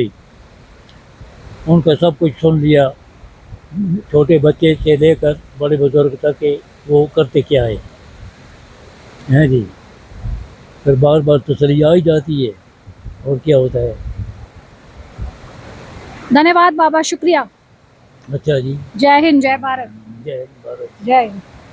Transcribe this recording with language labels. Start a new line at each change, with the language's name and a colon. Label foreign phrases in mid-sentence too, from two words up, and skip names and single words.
Urdu: ان کا سب کچھ سن لیا, چھوٹے بچے سے لے کر بڑے بزرگ تک کہ وہ کرتے کیا ہے, ہیں جی. پھر بار بار تسلی آ ہی جاتی ہے, اور کیا ہوتا ہے. دھنیہ واد بابا, شکریہ. اچھا جی, جے ہند, جے بھارت, جے ہند بھارت. جے ہند.